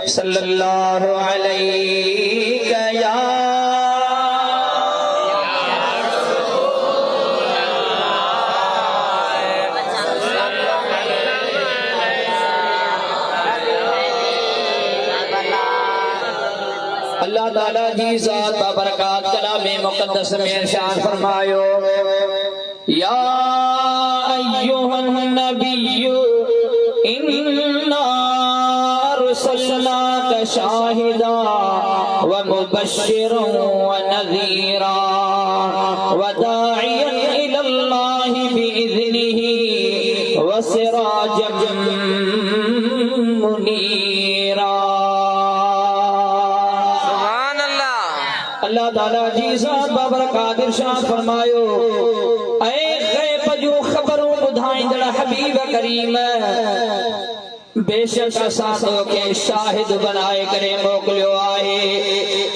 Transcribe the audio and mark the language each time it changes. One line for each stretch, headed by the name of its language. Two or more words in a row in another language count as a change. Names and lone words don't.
Arabic: صلى الله عليه
Sindhi: या अल्लाह ताला जी ज़ात बाबरकात कलामे मुक़द्दस में इरशाद फरमायो,
Arabic: يا أيها النبي إنا أرسلناك شاهدا ومبشرا ونذيرا وداعيا إلى الله بإذنه وسراجا منيرا.
Sindhi: अल्लाह ताला जी ज़ात बाबरकात इरशाद फरमायो, ऐ गैब जो खबरों ॿुधाईंदड़ हबीब करीम बेशक असां तोखे शाहिद बनाए करे मोकिलियो आहे।